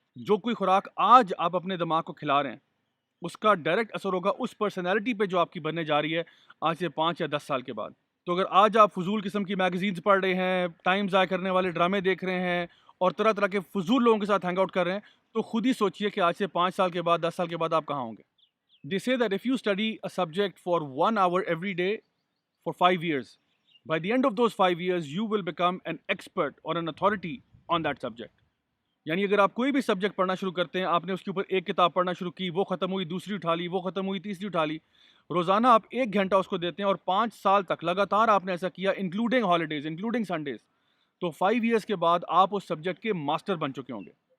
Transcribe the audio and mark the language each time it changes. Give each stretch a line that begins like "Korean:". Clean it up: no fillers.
Urdu: جو کوئی خوراک آج آپ اپنے دماغ کو کھلا رہے ہیں اس کا ڈائریکٹ اثر ہوگا اس پرسنالٹی پہ جو آپ کی بننے جا رہی ہے آج سے 5 یا 10 سال کے بعد. تو اگر آج آپ فضول قسم کی میگزینز پڑھ رہے ہیں، ٹائم ضائع کرنے والے ڈرامے دیکھ رہے ہیں اور طرح طرح کے فضول لوگوں کے ساتھ ہینگ آؤٹ کر رہے ہیں، تو خود ہی سوچئے کہ آج سے 5 سال کے بعد، 10 سال کے بعد آپ کہاں ہوں گے.
English: They say that if you study a subject for 1 hour every day for 5 years, by the end of those 5 years, you will become an expert or an authority on that subject.
Urdu: یعنی اگر آپ کوئی بھی subject پڑھنا شروع کرتے ہیں، آپ نے اس کے اوپر ایک کتاب پڑھنا شروع کی، وہ ختم ہوئی، دوسری اٹھا لی، وہ ختم ہوئی، تیسری اٹھا لی، روزانہ آپ 1 گھنٹہ اس کو دیتے ہیں اور 5 سال تک لگاتار آپ نے ایسا کیا، انکلوڈنگ ہالیڈیز، انکلوڈنگ سنڈیز، تو 5 ایئرس کے بعد آپ اس سبجیکٹ کے ماسٹر بن چکے ہوں گے.